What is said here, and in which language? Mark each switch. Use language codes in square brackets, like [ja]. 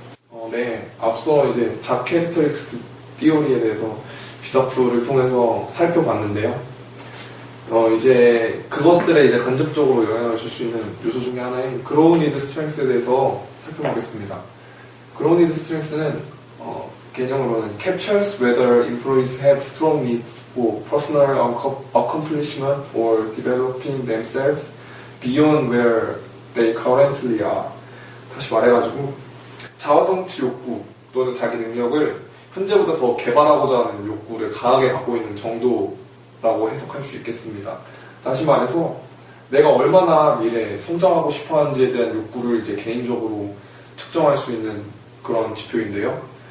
[ko] 건데 앞서 이제 잡 캐릭터리스틱 띠오리에 대해서 비서프를 통해서 살펴봤는데요. 이제 그것들에 이제 간접적으로 영향을 줄 수 있는 요소 중에 하나인 그로우 니드 스트렝스에 대해서 살펴보겠습니다. 그로우 니드 스트렝스는 개념으로는 [en] captures whether employees have strong needs for personal accomplishment or developing themselves beyond where they currently are. [ko] 다시 말해가지고 자아성취 욕구 또는 자기 능력을 현재보다 더 개발하고자 하는 욕구를 강하게 갖고 있는 정도라고 해석할 수 있겠습니다. 다시 말해서 내가 얼마나 미래에 성장하고 싶어 하는지에 대한 욕구를 이제 개인적으로 측정할 수 있는 그런 지표인데요.